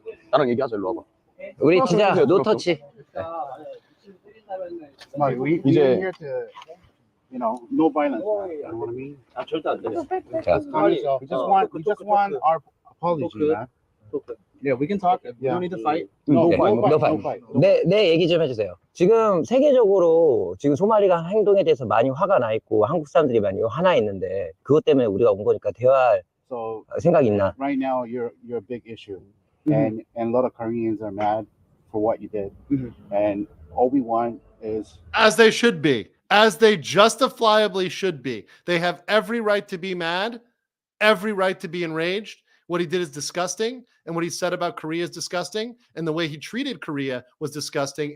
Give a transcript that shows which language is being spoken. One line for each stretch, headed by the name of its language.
Korean: 나랑 얘기하자. 일로 와봐. 우리 진짜 노 터치.
English: We here to, no violence. You know what I mean?
Korean: 절대 안 돼.
English: We just want our apology, man. Yeah, we can talk. We don't need to fight. No fight.
Korean: 네 얘기 좀 해주세요. 지금 세계적으로 지금 소말리가 행동에 대해서 많이 화가 나 있고 한국 사람들이 많이 화나 있는데 그것 때문에 우리가 온 거니까 대화할 생각 있나?
English: Right now, you're a big issue, and a lot of Koreans are mad for what you did, and all we want is, as they should be, as they justifiably should be. They have every right to be mad, every right to be enraged. What he did is disgusting, and what he said about Korea is disgusting, and the way he treated Korea was disgusting.